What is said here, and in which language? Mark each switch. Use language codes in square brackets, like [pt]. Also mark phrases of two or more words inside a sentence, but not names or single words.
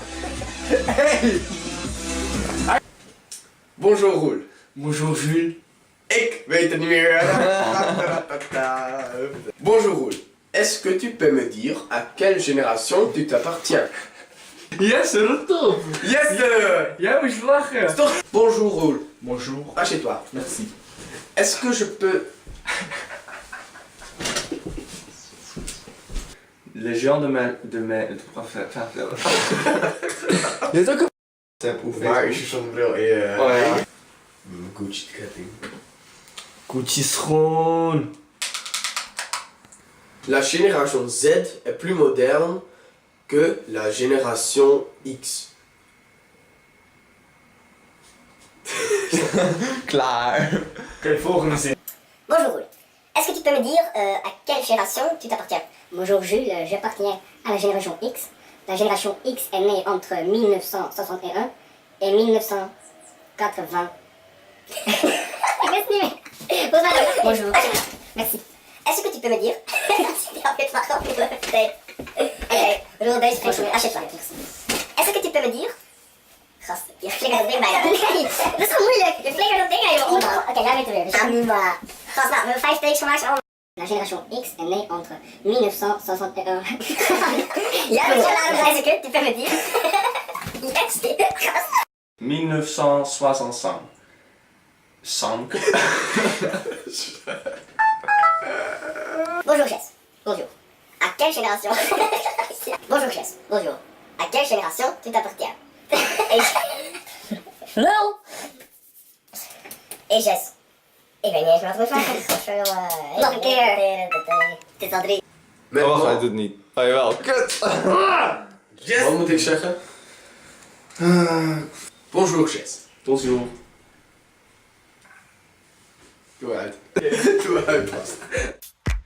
[fr] Hey. Bonjour Roel. Bonjour Jules. [nl] Ik weet het niet meer. [fr] Bonjour Roel. Est-ce que tu peux me dire à quelle génération tu t'appartiens? Yes, retour. Yes! [nl] Jij moest lachen. Stop. [fr] Bonjour Roel. Bonjour. Assieds-toi. Merci. Est-ce que je peux... Les gens de mes [nl] Waar is je zonnebril? Ja. Gucci ketting. Gucci schoon. [fr] La génération Z est plus moderne que la génération X. [nl] Klaar. Oké, volgende zin. [fr] Bonjour Roel. Est-ce que tu peux me dire à quelle génération tu t'appartiens? Bonjour Jules, j'appartiens à la génération X. La génération X est née entre 1961 et 1980. Bonjour. Merci. Est-ce que tu peux me dire... Est-ce que tu peux me dire... [nl] Gast, je flikkert het ding bijna. Nee, dat is gewoon moeilijk. Je flikkert dat ding aan je oren. Oké, jij bent er weer. Dus nu maar. Gast, nou, we hebben 5 takes gemaakt. [fr] La génération X est née entre 1961. Ja, est-ce que tu peux me dire? [nl] Yes, gast. 1965. 5. [fr] Bonjour Jess. Bonjour. À quelle génération... Bonjour Jess. Bonjour. À quelle génération tu t'appartiens? Lul. Et Jess. [nl] Ik weet niet eens wat we vragen. Nog een keer. Het is al 3. Oh, hij doet het niet. Oh jawel, kut. Wat moet ik zeggen? [fr] Bonjour Jess. Bonjour. [nl] Doe uit. Doe uit, Bas.